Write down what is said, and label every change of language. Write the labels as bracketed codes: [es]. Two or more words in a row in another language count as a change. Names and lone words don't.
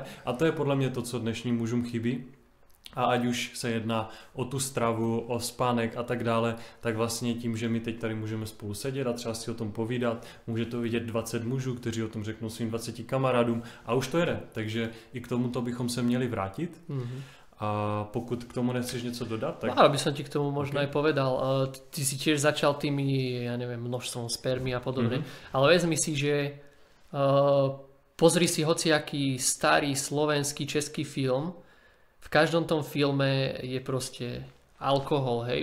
[cs] A to je podle mě to, co dnešním mužům chybí. A ať už se jedná o tu stravu, o spánek a tak dále, tak vlastně tím, že my teď tady můžeme spolu sedět a třeba si o tom povídat, může to vidět 20 mužů, kteří o tom řeknou svým 20 kamarádům a už to jede. Takže i k tomuto bychom se měli vrátit. A pokud k tomu nechceš něco dodat, tak... [sk] Aby som ti k tomu možno aj povedal. Ty si tiež začal tými, ja neviem, množstvom spermy a podobne. Ale vezmi si, že pozri si hociaký starý slovenský, český film. V každom tom filme je proste alkohol, hej.